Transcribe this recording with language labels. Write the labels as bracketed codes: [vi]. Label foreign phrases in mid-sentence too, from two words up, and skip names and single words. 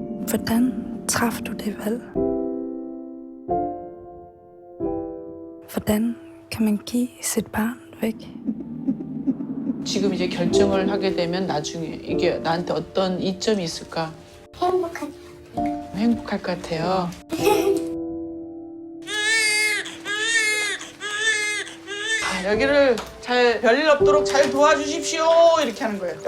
[da] Hvordan træffer du det valg? Hvordan kan man give sit barn væk? [ko] 지금 이제 결정을 하게 되면 나중에 이게 나한테 어떤 이점이 있을까? 행복할 것 같아요. 여기를 잘 별일 없도록 잘 도와주십시오 이렇게 하는 거예요.